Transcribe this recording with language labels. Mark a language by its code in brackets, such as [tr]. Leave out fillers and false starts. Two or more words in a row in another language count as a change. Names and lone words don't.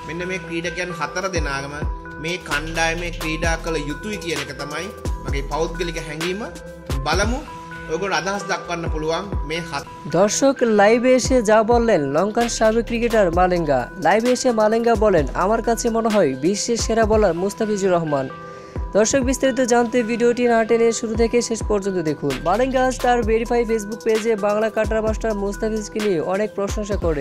[si] මෙන්න මේ ක්‍රීඩකයන් 4 දෙනාම මේ කණ්ඩායමේ ක්‍රීඩා කළ යුතුයි කියන එක තමයි මගේ පෞද්ගලික හැඟීම. බලමු ඔයගොල්ලෝ අදහස් දක්වන්න පුළුවන් මේ [bn] দর্শক লাইভে এসে যা বললেন লঙ্কান সাবেক ক্রিকেটার মালিঙ্গা। লাইভে এসে মালিঙ্গা বলেন, আমার কাছে মনে হয় বিশ্বের সেরা বোলার মুস্তাফিজুর রহমান। দর্শক বিস্তারিত জানতে ভিডিওটি না টেনে শুরু থেকে শেষ পর্যন্ত দেখুন। মালিঙ্গা আজ তার ভেরিফাই ফেসবুক পেজে বাংলা কাটার মাস্টার মুস্তাফিজকে নিয়ে অনেক প্রশংসা করেন।